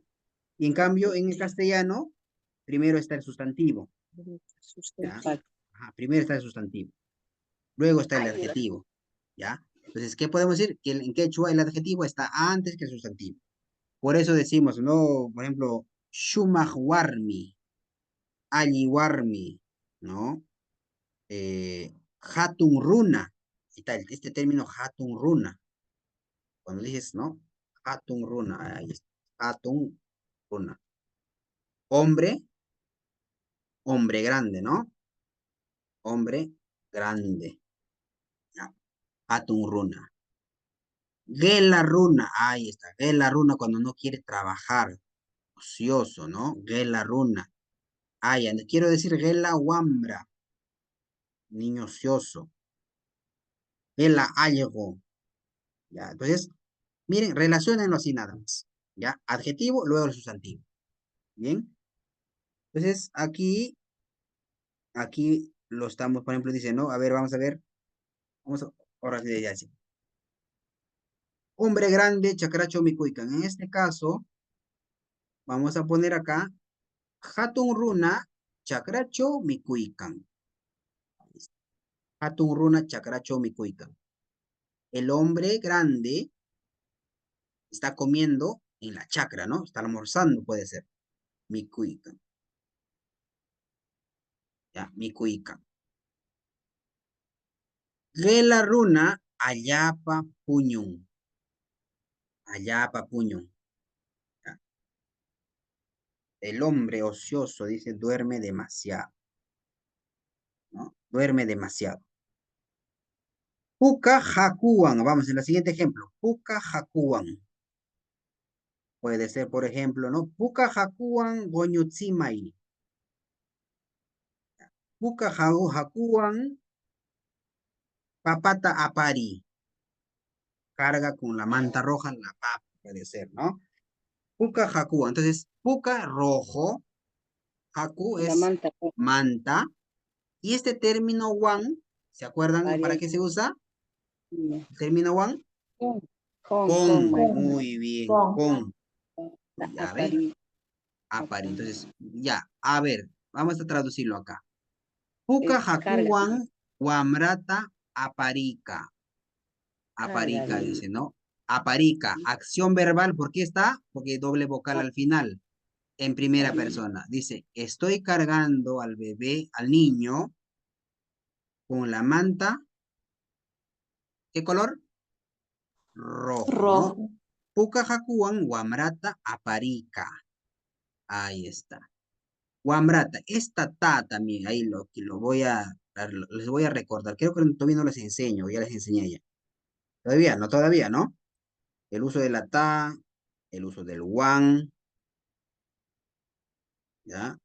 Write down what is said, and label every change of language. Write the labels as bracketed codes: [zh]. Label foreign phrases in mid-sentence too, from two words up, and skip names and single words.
[es] Y en cambio, en el castellano, primero está el sustantivo, ¿ya? Ajá, primero está el sustantivo, luego está el adjetivo, ¿ya? Entonces, ¿qué podemos decir? Que en quechua el adjetivo está antes que el sustantivo. Por eso decimos, ¿no? Por ejemplo, [qu] shumahwarmi, alliwarmi, ¿no? Hatun runa, [es] está este término [qu] hatun runa. [es] Cuando dices, ¿no? [qu] Hatun runa, [es] ahí está, [qu] hatun runa. [es] Hombre, hombre grande, ¿no? Hombre grande. Ya. [qu] Hatun runa. Gela runa, [es] ahí está. [qu] Gela runa [es] cuando no quiere trabajar, ocioso, ¿no? [qu] Gela runa. [es] Ah, ya, quiero decir [qu] Gela wambra, [es] niño ocioso. Gela algo. Ya, entonces, miren, relaciónenlo así nada más. ¿Ya? Adjetivo, luego el sustantivo. ¿Bien? Entonces, aquí lo estamos, por ejemplo, dice, ¿no? A ver, vamos a ver. Ahora sí, ya sí. Hombre grande, [qu] chacracho micuican. [es] En este caso, vamos a poner acá, [qu] hatun runa, chacracho micuican. Hatun runa, chacracho micuican. [es] El hombre grande está comiendo en la chacra, ¿no? Está almorzando, puede ser. [qu] Micuican. Ya, micuican. Gela runa, ayapa puñun. Ayapa puñun. Ya. [es] El hombre ocioso, dice, duerme demasiado. ¿No? Duerme demasiado. [qu] Puka jacuan. [es] Vamos, en el siguiente ejemplo. [qu] Puka jacuan. [es] Puede ser, por ejemplo, ¿no? [qu] Puka jacuan goñutzimai. Puka jacuan papata apari. [es] Carga con la manta roja la papa, puede ser, ¿no? [qu] Puka jacuan. [es] Entonces, puka rojo. Haku La es manta. manta. Y este término wan, ¿se acuerdan para qué se usa? El término wan. Con, muy bien, con. Ya ve, apari. Entonces, ya, a ver, vamos a traducirlo acá. [qu] Puka jacuan wamrata aparica. [es] Aparica dice, ¿no? Aparica, acción verbal, ¿por qué está? Porque hay doble vocal al final, en primera persona. Dice, estoy cargando al bebé, al niño, con la manta. ¿Qué color? Rojo, ¿no? [qu] Puka jacuan wamrata aparica. [es] Ahí está. Wamrata, esta ta también, ahí lo voy a, les voy a recordar. Creo que todavía no les enseño, ya les enseñé ya. Todavía, ¿no? El uso de la ta, el uso del wan, ¿ya?